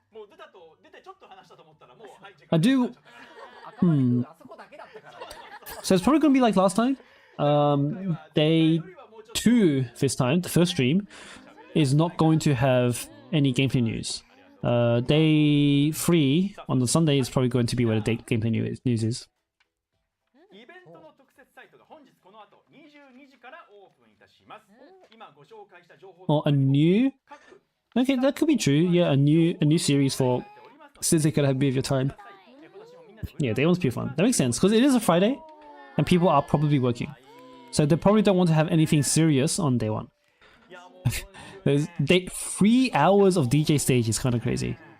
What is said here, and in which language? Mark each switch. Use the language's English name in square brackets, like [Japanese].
[Japanese] もう出てちょっと話したと思ったらもうはい時間 [English] I do. [Japanese] あそこだけだったから。 [English] So it's probably going to be like last time. Day 2 this time, the first stream, is not going to have any gameplay news. Day 3 on the Sunday is probably going to be where the gameplay news is. [Japanese] イベントの特設サイトが本日この後22時からオープンいたします。今ご紹介した情報 [English] Oh, a new? Okay, that could be true. Yeah, a new series for since they could have a bit of your time. Yeah, day one's pure fun. That makes sense because it is a Friday, and people are probably working, so they probably don't want to have anything serious on day 1. There's 3 hours of DJ stage is kind of crazy.